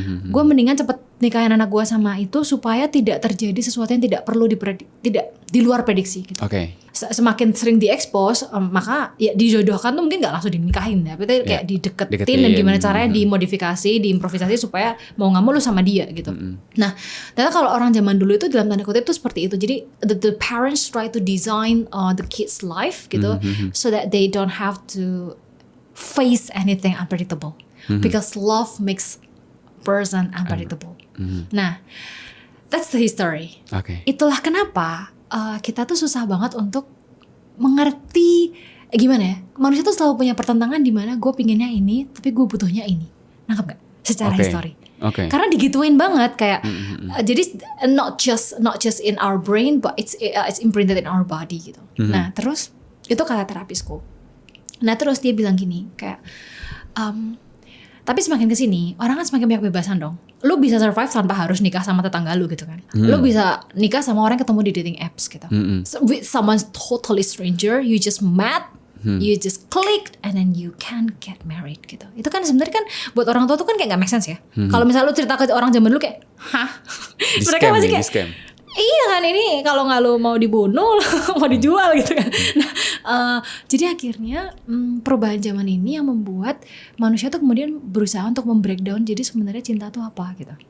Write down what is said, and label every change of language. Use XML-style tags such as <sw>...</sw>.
<id>Gue mendingan cepet nikahin anak gue sama itu supaya tidak terjadi sesuatu yang tidak perlu tidak di luar prediksi gitu. Semakin sering diekspos, maka ya dijodohkan tuh mungkin nggak langsung dinikahin, tapi kayak dideketin dan gimana caranya dimodifikasi, diimprovisasi supaya mau nggak mau lu sama dia gitu. Nah, ternyata kalau orang zaman dulu itu dalam tanda kutip tuh seperti itu.</id> <en>Jadi the parents try to design the kids' life gitu, so that they don't have to face anything unpredictable, because love makes person unpredictable.</en> <id>Nah,</id> <en>that's the history.</en> <id>Itulah kenapa kita tuh susah banget untuk mengerti gimana ya, manusia tuh selalu punya pertentangan di mana gue pinginnya ini tapi gue butuhnya ini, nangkep gak? Secara history. Karena digituin banget kayak jadi</id> <en>not just in our brain, but it's imprinted in our body gitu.</en> <id>Nah terus itu kata terapisku. Nah terus dia bilang gini kayak Tapi semakin kesini, orang kan semakin banyak kebebasan dong. Lu bisa survive tanpa harus nikah sama tetangga lu gitu kan. Lu bisa nikah sama orang yang ketemu di dating apps gitu.</id> <en>So, with someone totally stranger, you just met, you just clicked, and then you can get married gitu.</en> <id>Itu kan sebenarnya kan buat orang tua tuh kan kayak gak make sense ya. Kalau misalnya lu cerita ke orang zaman dulu kayak, hah? Mereka masih kayak, iya kan ini kalau nggak lo mau dibunuh, mau dijual gitu kan. Nah, jadi akhirnya perubahan zaman ini yang membuat manusia tuh kemudian berusaha untuk membreakdown. Jadi sebenarnya cinta tuh apa gitu.</id>